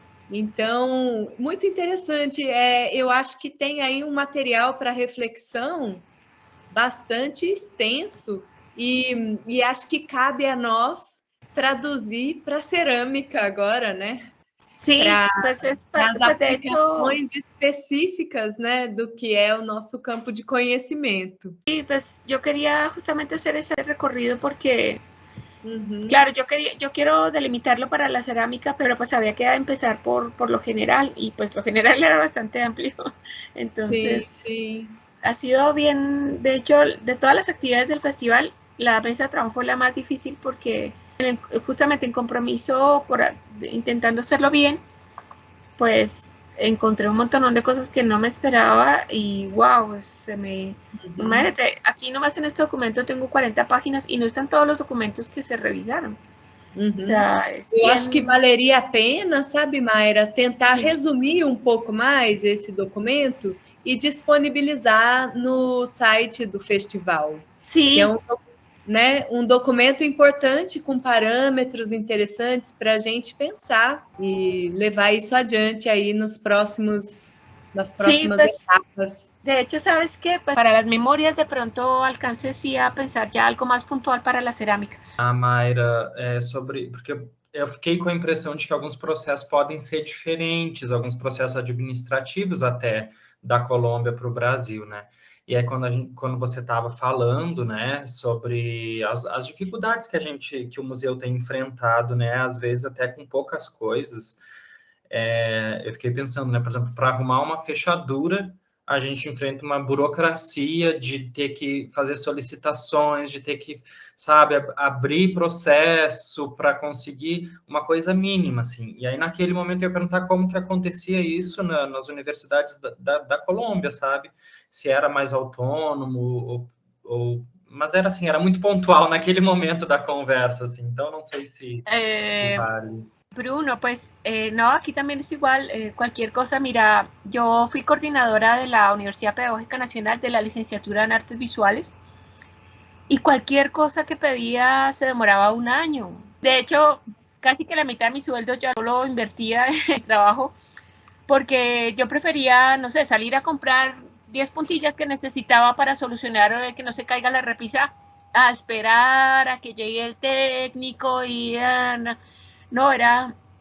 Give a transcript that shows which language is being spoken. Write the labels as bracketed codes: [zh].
[pt] Então, muito interessante. Eu acho que tem aí um material para reflexão bastante extenso e acho que cabe a nós traduzir para cerâmica agora, né? [es] Sí, pues [pt] as aplicações específicas, né, do que é o nosso campo de conhecimento. [es] Sí, pues yo quería justamente hacer ese recorrido porque, claro, yo quiero delimitarlo para la cerámica, pero pues había que empezar por lo general y pues lo general era bastante amplio. Entonces, sí. Ha sido bien, de hecho, de todas las actividades del festival, la mesa de trabajo fue la más difícil porque justamente en compromiso, intentando hacerlo bien, pues encontré un montón de cosas que no me esperaba y wow, imagínate, aquí nomás en este documento tengo 40 páginas y no están todos los documentos que se revisaram. O sea, [pt] eu acho que valeria a pena, sabe, Mayra, tentar resumir um pouco mais esse documento e disponibilizar no site do festival. Sim. Que é um documento importante com parâmetros interessantes para a gente pensar e levar isso adiante aí nas próximas etapas. [es] De hecho, ¿sabes qué? Pues para las memorias de pronto alcancé sí a pensar ya algo más puntual para la cerámica. [pt] Mayra, porque eu fiquei com a impressão de que alguns processos podem ser diferentes, alguns processos administrativos até da Colômbia para o Brasil, né? E aí quando você estava falando, né, sobre as dificuldades que o museu tem enfrentado, né, às vezes até com poucas coisas, eu fiquei pensando, né, por exemplo, para arrumar uma fechadura, a gente enfrenta uma burocracia de ter que fazer solicitações, de ter que, sabe, abrir processo para conseguir uma coisa mínima, assim. E aí, naquele momento, eu ia perguntar como que acontecia isso nas universidades da Colômbia, sabe? Se era mais autônomo, mas era assim, era muito pontual naquele momento da conversa, assim. Então, não sei se vale. [es] Bruno, pues no, aquí también es igual, cualquier cosa, mira, yo fui coordinadora de la Universidad Pedagógica Nacional de la licenciatura en Artes Visuales y cualquier cosa que pedía se demoraba un año. De hecho, casi que la mitad de mi sueldo ya lo invertía en el trabajo porque yo prefería, no sé, salir a comprar 10 puntillas que necesitaba para solucionar que no se caiga la repisa, a esperar a que llegue el técnico y... no, era